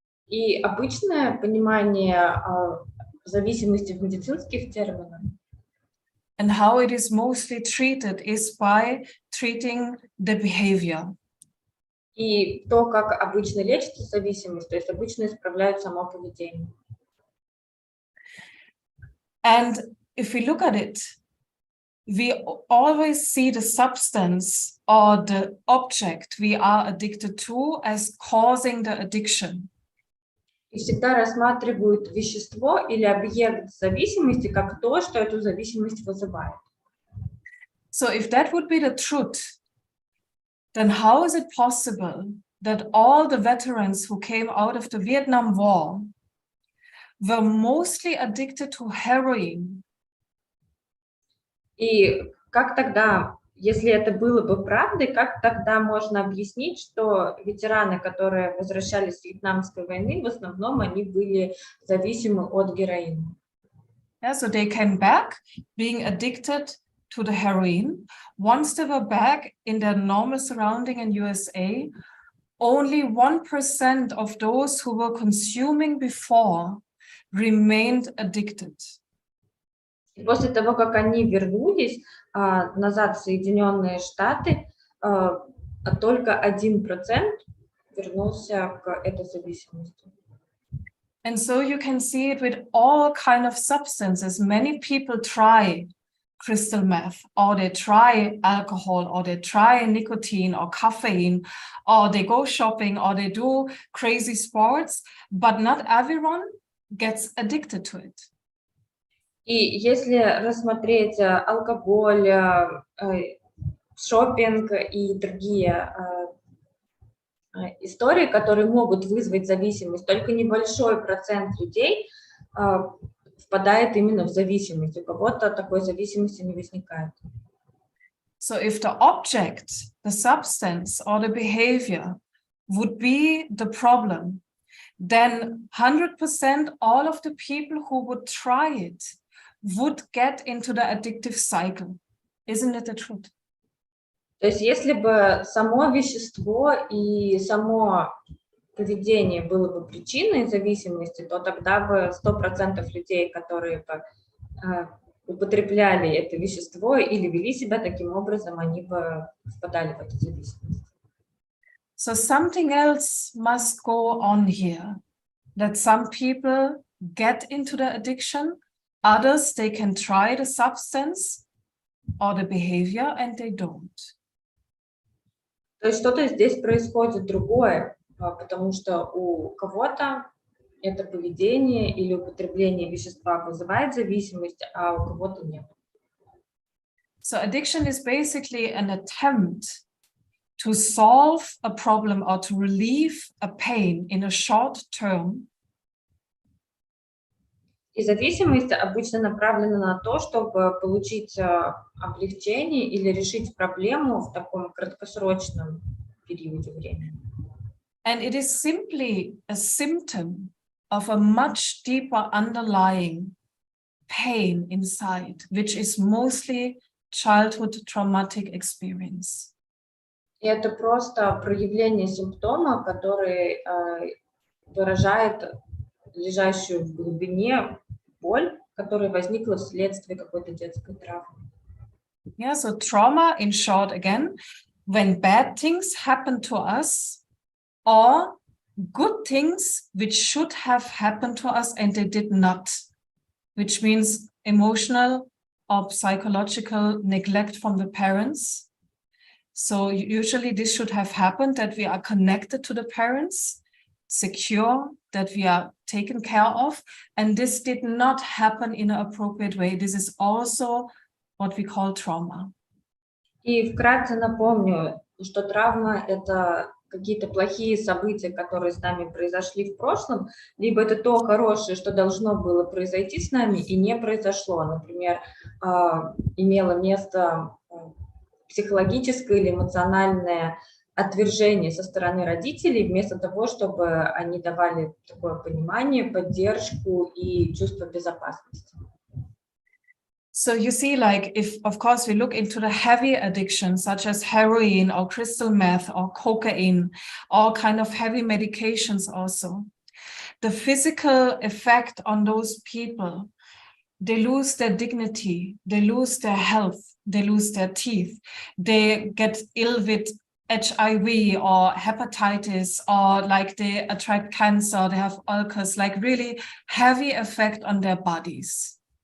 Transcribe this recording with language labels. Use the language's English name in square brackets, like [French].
[Russian] И обычное понимание зависимости в медицинских терминах [English] and how it is mostly treated is by treating the behavior. [Russian] и то, как обычно лечится зависимость, то есть обычно исправляют само поведение. [English] And if we look at it, we always see the substance or the object we are addicted to as causing the addiction. [Russian] И всегда рассматривают вещество или объект зависимости как то, что эту зависимость вызывает. [English] So if that would be the truth, then how is it possible that all the veterans who came out of the Vietnam War were mostly addicted to heroin? [Russian] И как тогда, если это было бы правдой, как тогда можно объяснить, что ветераны, которые возвращались с Вьетнамской войны, в основном они были зависимы от героина? [English] Yeah, so they came back being addicted to the heroin. Once they were back in their normal surrounding in USA, only 1% of those who were consuming before remained addicted. [Russian] И после того, как они вернулись назад в Соединенные Штаты, только 1% вернулся к этой зависимости. [English] And so you can see it with all kind of substances. Many people try crystal meth, or they try alcohol, or they try nicotine or caffeine, or they go shopping, or they do crazy sports, but not everyone gets addicted to it. [Russian] И если рассмотреть алкоголь, шопинг и другие истории, которые могут вызвать зависимость, только небольшой процент людей впадает именно в зависимость. У кого-то такой зависимости не возникает. [English] So if the object, the substance or the behavior would be the problem, then 100% all of the people who would try it would get into the addictive cycle. Isn't it the truth? [Russian] То есть если бы само вещество и само поведение было бы причиной зависимости, то тогда бы 100% людей, которые бы употребляли это вещество или вели себя таким образом, они бы впадали в эту зависимость. [English] So something else must go on here, that some people get into the addiction, others, they can try the substance or the behavior and they don't. [Russian] То есть что-то здесь происходит другое, потому что у кого-то это поведение или употребление вещества вызывает зависимость, а у кого-то нет. [English] So addiction is basically an attempt to solve a problem or to relieve a pain in a short term [Russian] И зависимость обычно направлена на то, чтобы получить облегчение или решить проблему в таком краткосрочном периоде времени. [English] And it is simply a symptom of a much deeper underlying pain inside, which is mostly childhood traumatic experience. [Russian] И это просто проявление симптома, который выражает лежащую в глубине боль, которая возникла вследствие какой-то детской травмы. [English] Yeah, so trauma, in short, again, when bad things happen to us or good things which should have happened to us and they did not, which means emotional or psychological neglect from the parents. So usually this should have happened, that we are connected to the parents, secure, that we are taken care of, and this did not happen in an appropriate way. This is also what we call trauma. [Russian] И вкратце напомню, что травма – это какие-то плохие события, которые с нами произошли в прошлом, либо это то хорошее, что должно было произойти с нами и не произошло. Например, имело место психологическое или эмоциональное отвержение со стороны родителей, вместо того, чтобы они давали такое понимание, поддержку и чувство безопасности. [English] So you see, like, if, of course, we look into the heavy addictions, such as heroin or crystal meth or cocaine, all kind of heavy medications also, the physical effect on those people, they lose their dignity, they lose their health, they lose their teeth, they get ill with HIV or hepatitis, or like they attract cancer, they have ulcers, like really heavy effect on their bodies.